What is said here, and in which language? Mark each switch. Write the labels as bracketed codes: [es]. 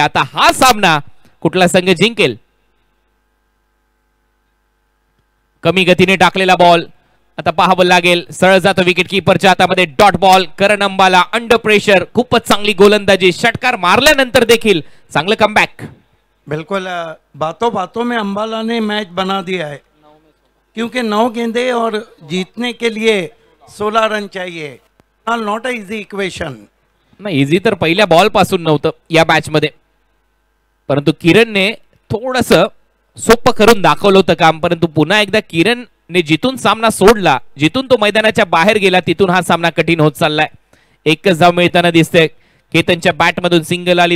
[mr] आता हा सामना कुठला संघ जिंकेल? कमी गतीने टाकलेला बॉल आता पाहावं लागेल. सरळ जातो विकेट कीपरच्या हातामध्ये. Dot ball. करण अंबाला अंडर प्रेशर. खूपच चांगली गोलंदाजी. षटकार मारल्यानंतर देखील चांगलं कमबॅक. [hi] बिल्कुल बातों बातों में अंबाला ने मैच बना दिया है, क्योंकि 9 गेंदे और जीतने के लिए 16 रन चाहिए. [en] Not a easy equation. [mr] नाही, इझी तर पहिल्या बॉल पासून नव्हतं या मॅच मध्ये, परंतु किरणने थोडस सोपं करून दाखवलं होतं काम. परंतु पुन्हा एकदा किरण ने जिथून सामना सोडला, जिथून तो मैदानाच्या बाहेर गेला, तिथून हा सामना कठीण होत चाललाय. एकच धाव मिळताना दिसते. केतनच्या बॅट मधून सिंगल आली.